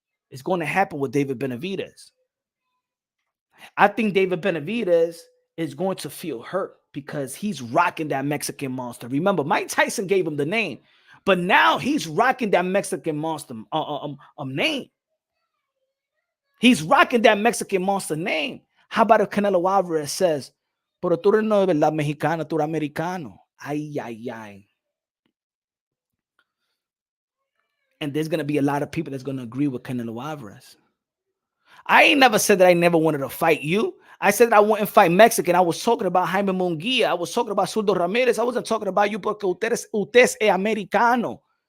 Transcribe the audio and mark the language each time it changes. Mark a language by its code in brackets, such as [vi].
[en] It's going to happen with David Benavidez. I think David Benavidez is going to feel hurt because he's rocking that Mexican monster. Remember, Mike Tyson gave him the name, but now he's rocking that Mexican monster name. He's rocking that Mexican monster name. How about if Canelo Alvarez says, [es] pero tú eres no de verdad mexicano, tú eres americano. Ay. [en] And there's going to be a lot of people that's going to agree with Canelo Alvarez. I ain't never said that I never wanted to fight you. I said that I wouldn't fight Mexican. I was talking about Jaime Munguia. I was talking about Zurdo Ramirez. I wasn't talking about you [es] porque usted es americano.